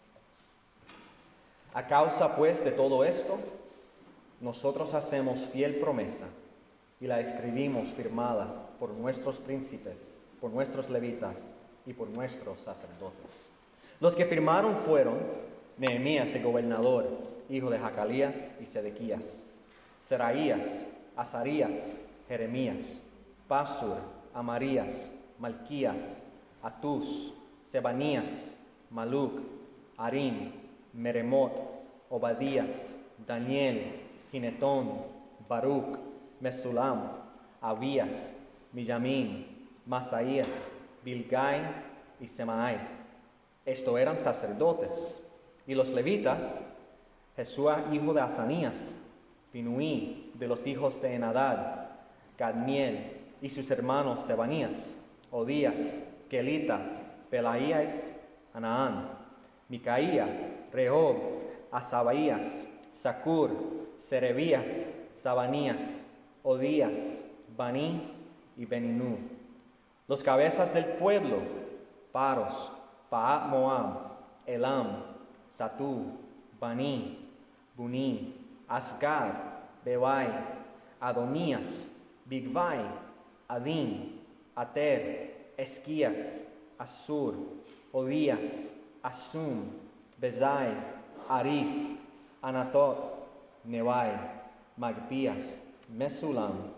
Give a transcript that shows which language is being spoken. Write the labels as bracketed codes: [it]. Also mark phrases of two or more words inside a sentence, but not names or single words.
[es] A causa pues de todo esto, nosotros hacemos fiel promesa y la escribimos firmada por nuestros príncipes, por nuestros levitas y por nuestros sacerdotes. Los que firmaron fueron Nehemías el gobernador, hijo de Jacalías y Sedequías, Seraías, Azarías, Jeremías, Pasur, Amarías, Malquías, Atús, Sebanías, Maluc, Harim, Meremot, Obadías, Daniel, Ginetón, Baruch, Mesulam, Abías, Millamín, Masaías, Bilgai y Semaías. Estos eran sacerdotes. Y los levitas, Jesúa hijo de Asanías, Binuí de los hijos de Enadad, Cadmiel y sus hermanos Sebanías, Odías, Kelita, Pelaías, Anaán, Micaía, Rehob, Asabaías, Sacur, Serebías, Sabanías, Odías, Baní y Beninú. Los cabezas del pueblo, Paros, Paat Moab, Elam, Satú, Baní, Buní, Asgad, Bebai, Adonías, Bigvai, Adín, Ater, Esquías, Asur, Odías, Asum, Bezai, Arif, Anatot, Nebai, Magpías, Mesulam,